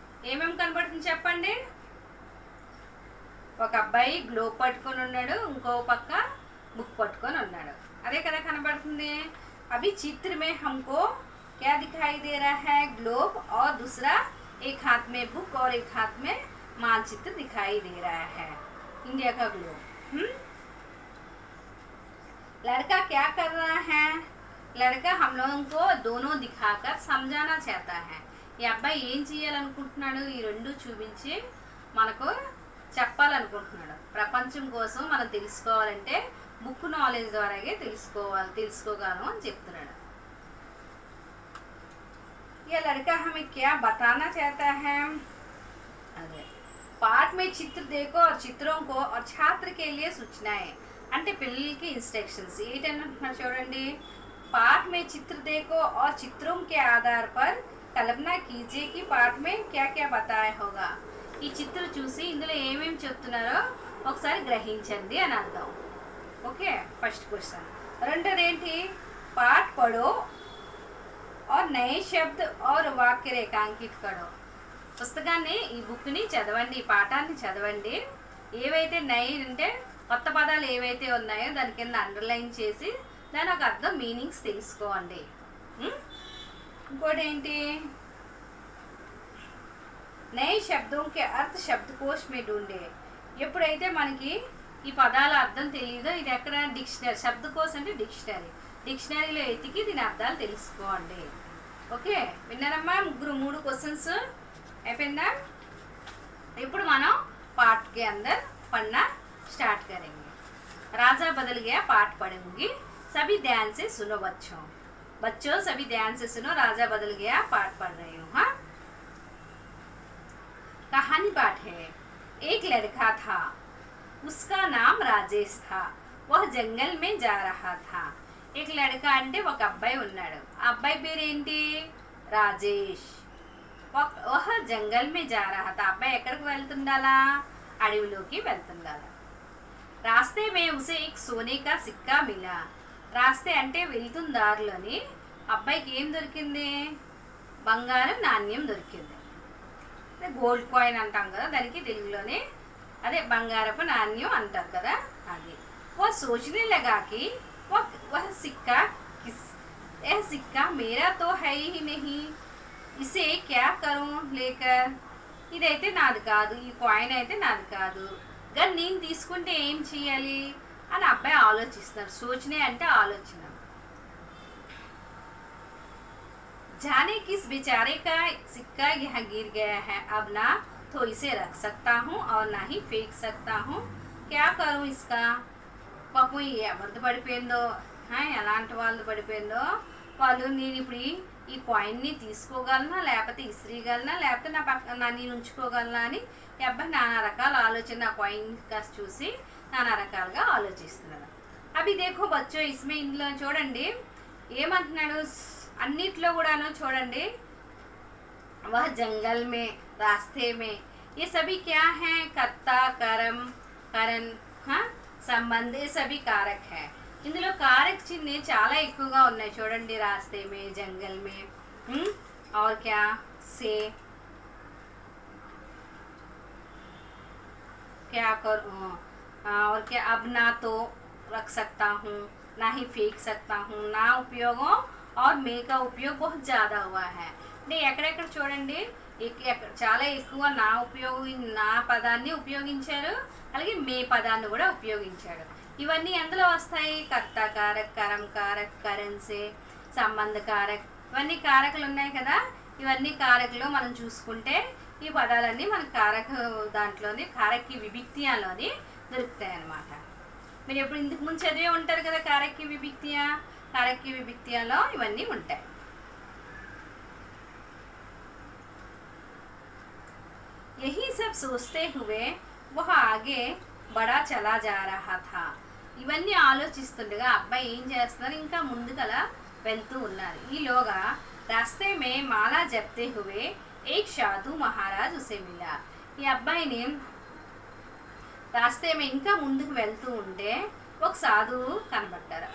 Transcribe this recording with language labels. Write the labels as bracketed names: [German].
[Telugu] ఏమేమి కనబడుతుంది చెప్పండి. ఒక అబ్బాయి గ్లోబ్ పట్టుకొని ఉన్నాడు, ఇంకో పక్క బుక్ పట్టుకొని ఉన్నాడు. అదే కదా కనబడుతుంది. [Hindi] అవి चित्र में हमको क्या दिखाई दे रहा है? ग्लोब और दूसरा एक हाथ में बुक और एक हाथ में मानचित्र दिखाई दे रहा है, इंडिया का ग्लोब. लड़का क्या कर रहा है? लड़का हम लोगों को दोनों दिखाकर समझाना चाहता है. [Telugu] ఈ అబ్బాయి ఏం చేయాలనుకుంటున్నాడు? ఈ రెండు చూపించి మనకు చెప్పాలనుకుంటున్నాడు. ప్రపంచం కోసం మనం తెలుసుకోవాలంటే బుక్ నాలెడ్జ్ ద్వారాగే తెలుసుకోగలను అని చెప్తున్నాడు. [Hindi] ये लड़का हमें क्या बताना चाहता है? अरे पाठ में चित्र देखो और चित्रों को और छात्र के लिए सूचनाएं [Telugu] అంటే పిల్లలకి ఇన్స్ట్రక్షన్స్ ఏంటంటున్నారు చూడండి. [Hindi] पाठ में चित्र देखो और चित्रों के आधार पर कल्पना कीजिए कि पाठ में क्या क्या बताया होगा. [Telugu] ఈ చిత్రం చూసి ఇందులో ఏమేమి చెప్తున్నారో ఒకసారి గ్రహించండి అని అర్థం. Okay, first question. రెండోది ఏంటి? [Hindi] పాఠ్ పడో और नए शब्द और वाक्य रेखांकित करो. [Telugu] పుస్తకాన్ని ఈ బుక్ని చదవండి, ఈ పాఠాన్ని చదవండి. ఏవైతే నై అంటే కొత్త పదాలు ఏవైతే ఉన్నాయో దాని కింద అండర్లైన్ చేసి దాని ఒక అర్థం మీనింగ్స్ తెలుసుకోండి. ఇంకోటి ఏంటి? [Hindi] నए शब्दों के अर्थ शब्दकोश में ढूंढे. [Telugu] ఎప్పుడైతే మనకి ఈ పదాల అర్థం తెలియదో ఇది ఎక్కడ డిక్షనరీ, శబ్దకోశ్ అంటే డిక్షనరీలో ఎతికి దీని అర్థాలు తెలుసుకోండి. ఓకే, విన్నారమ్మా? మూడు క్వశ్చన్స్ అయిపోయిందా? ఇప్పుడు మనం [Hindi] पाठ के अंदर पढ़ना स्टार्ट करेंगे. राजा बदल गया पाठ पढ़ूंगी. सभी ध्यान से सुनो बच्चों सभी ध्यान से सुनो. राजा बदल गया पाठ पढ़ रही हूँ. हाँ, कहानी पाठ है. एक लड़का था, उसका नाम राजेश था. वह जंगल में जा रहा था. एक लड़का [Telugu] అంటే ఒక అబ్బాయి ఉన్నాడు. ఆ అబ్బాయి పేరు ఏంటి? రాజేష్. [Hindi] वह जंगल में जा रहा था. [Telugu] అబ్బాయి ఎక్కడికి వెళ్తుండాలా? అడవిలోకి వెళ్తుండాలా. [Hindi] रास्ते में उसे एक सोने का सिक्का मिला. [Telugu] రాస్తే అంటే వెళ్తున్న దారిలోని అబ్బాయికి ఏం దొరికింది? బంగారం నాణ్యం దొరికింది. గోల్డ్ కాయిన్ అంటాం కదా, దానికి తెలుగులోనే అదే బంగారపు నాణ్యం అంటారు కదా అది. [Hindi] वो सोचने लगा कि वह सिक्का किस यह सिक्का मेरा तो है ही नहीं, इसे क्या करूं लेकर, [Telugu] ఇదైతే నాది కాదు, ఈ కాయిన్ అయితే నాది కాదు, కానీ నేను తీసుకుంటే ఏం చేయాలి అని అబ్బాయి ఆలోచిస్తున్నారు. సోచనే అంటే ఆలోచన. [Hindi] जाने किस बेचारे का सिक्का यहाँ गिर गया है, अब ना तो इसे रख सकता हूँ और ना ही फेंक सकता हूँ, क्या करूँ इसका. [Telugu] పాపం ఎవరిది పడిపోయిందో, ఎలాంటి వాళ్ళది పడిపోయిందో, వాళ్ళు నేను ఇప్పుడు ఈ కాయిన్ని తీసుకోగలనా, లేకపోతే ఇసిరీగలనా, లేకపోతే నేను ఉంచుకోగలనా అని ఈ అబ్బాయి నానా రకాల ఆలోచన, ఆ కాయిన్ కాస్త చూసి నానా రకాలుగా ఆలోచిస్తున్నాడు. అవి దేఖో బచ్చో ఇస్మే, ఇందులో చూడండి ఏమంటున్నాడు, అన్నిట్లో కూడాను చూడండి, [Hindi] वह जंगल में, रास्ते में, ये सभी क्या हैं, कर्ता कर्म करण संबंध, ये सभी कारक है. [Telugu] ఇందులో కారక చిహ్నే చాలా ఎక్కువగా ఉన్నాయి చూడండి. [Hindi] రాస్తే మే, జంగల్ మే, और क्या से, क्या करूं, और क्या अब ना तो रख सकता हूँ, ना ही फेंक सकता हूँ, ना उपयोगों और మే का उपयोग बहुत ज़्यादा हुआ है. [Telugu] అంటే ఎక్కడెక్కడ చూడండి చాలా ఎక్కువ నా నా పదాన్ని ఉపయోగించారు, అలాగే మే పదాన్ని కూడా ఉపయోగించాడు. ఇవన్నీ ఎందులో వస్తాయి, కర్త కారక్, కరం కారక్, కరెన్సీ, సంబంధ కారక్, ఇవన్నీ కారకులు ఉన్నాయి కదా. ఇవన్నీ కారకులు మనం చూసుకుంటే ఈ పదాలన్నీ మన కారక దాంట్లోని కారక్కి విభక్తియాలోని దొరుకుతాయి అన్నమాట. మీరు ఎప్పుడు ఇందుకు ముందు చదివే ఉంటారు కదా కారక్కి విభక్తియా. కారక్కి విభక్తియాలో ఇవన్నీ ఉంటాయి. [Hindi] यही सब सोचते हुए वह आगे बड़ा चला जा रहा था. [Telugu] ఇవన్నీ ఆలోచిస్తుండగా అబ్బాయి ఏం చేస్తున్నారు, ఇంకా ముందుకలా వెళ్తూ ఉన్నారు. [Hindi] ఈలోగా రాస్తే మే మాలా జప్తే హువే ఏక్ సాధు మహారాజ్ ఉసే మిలా. [Telugu] ఈ అబ్బాయిని రాస్తే మే ఇంకా ముందుకు వెళ్తూ ఉంటే ఒక సాధువు కనబడ్డారు.